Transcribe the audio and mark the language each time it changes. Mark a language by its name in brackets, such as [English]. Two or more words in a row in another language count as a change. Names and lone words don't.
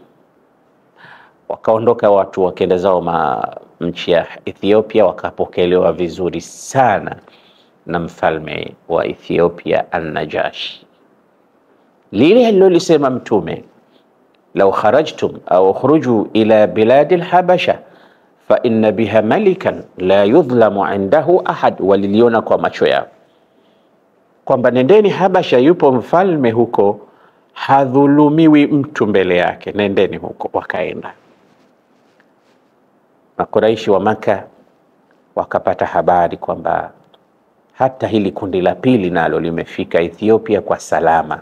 [Swahili] Wakaondoka watu wakaenda zao nchi ya Ethiopia, wakapokelewa vizuri sana na mfalme wa Ethiopia An-Najashi. Lile alilolisema Mtume, [Arabic] لو خرجتم أو خروج إلى بلاد الحبشة فإن بها ملكا لا يظلم عنده أحد, [Swahili] waliliona kwa macho yao kwamba nendeni Habasha, yupo mfalme huko, hadhulumiwi mtu mbele yake, nendeni huko. Wakaenda. Makuraishi wa Maka wakapata habari kwamba hata hili kundi la pili nalo limefika Ethiopia kwa salama.